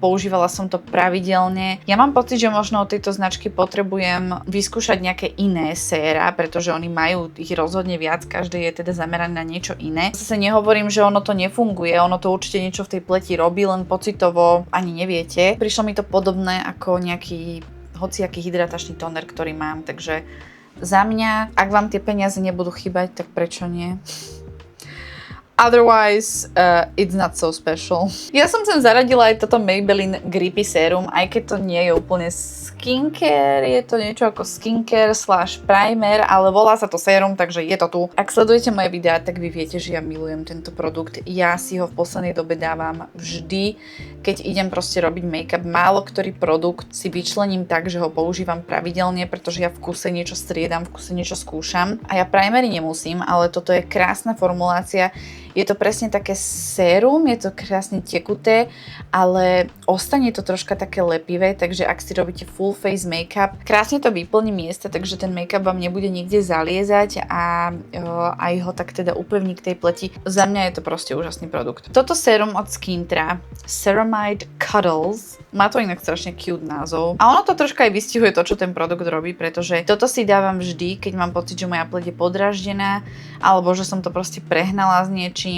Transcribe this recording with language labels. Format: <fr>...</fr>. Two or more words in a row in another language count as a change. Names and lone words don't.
<sk>Používala som to pravidelne. Ja mám pocit, že možno od tejto značky potrebujem vyskúšať nejaké iné séra, pretože oni majú ich rozhodne viac, každý je teda zameraný na niečo iné. Zase nehovorím, že ono to nefunguje, ono to určite niečo v tej pleti robí, len pocitovo ani neviete. Prišlo mi to podobné ako nejaký hociaký hydratačný tóner, ktorý mám, takže za mňa, ak vám tie peniaze nebudú chýbať, tak prečo nie?</sk> <en>Otherwise, it's not so special.</en> <sk>Ja som sem zaradila aj toto Maybelline Grippy Serum, aj keď to nie je úplne skincare, je to niečo ako skincare / primer, ale volá sa to sérum, takže je to tu. Ak sledujete moje videá, tak vy viete, že ja milujem tento produkt. Ja si ho v poslednej dobe dávam vždy, keď idem proste robiť make-up. Málo ktorý produkt si vyčlením tak, že ho používam pravidelne, pretože ja v kuse niečo striedam, v kuse niečo skúšam. A ja primery nemusím, ale toto je krásna formulácia. Je to presne také sérum, je to krásne tekuté, ale ostane to troška také lepivé, takže ak si robíte</sk> <en>full face</en> <sk>make-up, krásne to vyplní miesta, takže ten make-up vám nebude nikde zaliezať a aj ho tak teda upevní k tej pleti. Za mňa je to proste úžasný produkt. Toto sérum od Skintra, Ceramide Cuddles, má to inak strašne cute názov. A ono to troška aj vystihuje to, čo ten produkt robí, pretože toto si dávam vždy, keď mám pocit, že moja pleť je podráždená, alebo že som to proste prehnala s niečím.</sk>